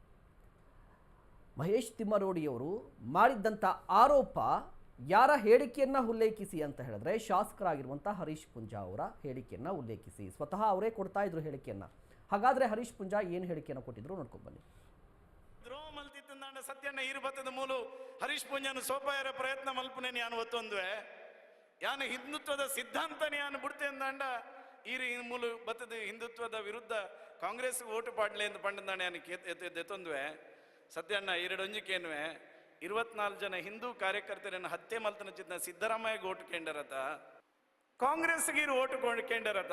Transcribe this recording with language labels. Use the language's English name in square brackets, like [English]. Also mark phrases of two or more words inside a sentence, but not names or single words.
[Kannada] ಮಹೇಶ್ ತಿಮ್ಮರೋಡಿಯವರು ಮಾಡಿದ್ದಂಥ ಆರೋಪ ಯಾರ ಹೇಳಿಕೆಯನ್ನು ಉಲ್ಲೇಖಿಸಿ ಅಂತ ಹೇಳಿದ್ರೆ, ಶಾಸಕರಾಗಿರುವಂಥ ಹರೀಶ್ ಪೂಂಜಾ ಅವರ ಹೇಳಿಕೆಯನ್ನು ಉಲ್ಲೇಖಿಸಿ. ಸ್ವತಃ ಅವರೇ ಕೊಡ್ತಾ ಇದ್ರು ಹೇಳಿಕೆಯನ್ನು. ಹಾಗಾದರೆ ಹರೀಶ್ ಪೂಂಜಾ ಏನು ಹೇಳಿಕೆಯನ್ನು ಕೊಟ್ಟಿದ್ರು ನೋಡ್ಕೊಂಡು ಬನ್ನಿ. [Tulu] ದ್ರೋಹ ಮಲ್ತಿತ್ತಂದಾಂಡ ಸತ್ಯಣ್ಣ ಈರ್ಬತ್ತದ ಮೂಲು ಹರೀಶ್ ಪೂಂಜಾನು ಸೋಪಾಯರ ಪ್ರಯತ್ನ ಮಲ್ಪನೆ ನಾನು ಒತ್ತೊಂದುವೆ ಯಾನು ಹಿಂದುತ್ವದ ಸಿದ್ಧಾಂತನೇ ನಾನು ಬಿಡ್ತೆ ಅಂದಾಂಡ ಈರಿ ಮೂಲು ಬತ್ತದ ಹಿಂದುತ್ವದ ವಿರುದ್ಧ ಕಾಂಗ್ರೆಸ್ ಓಟು ಪಾಡ್ಲೆ ಅಂತ ಪಂಡದಾನೆ ನಾನು ಎತ್ತೊಂದುವೆ. ಸತ್ಯಣ್ಣ 2 ಒಂಜಿಕೇನುವೆ 24 ಜನ ಹಿಂದೂ ಕಾರ್ಯಕರ್ತರನ್ನು ಹತ್ಯೆ ಮಲ್ತನ ಚಿತ್ತ ಸಿದ್ದರಾಮಯ್ಯ ಓಟು ಕೇಂಡರತ, ಕಾಂಗ್ರೆಸ್ಗೆ ಓಟು ಕೇಂಡರತ.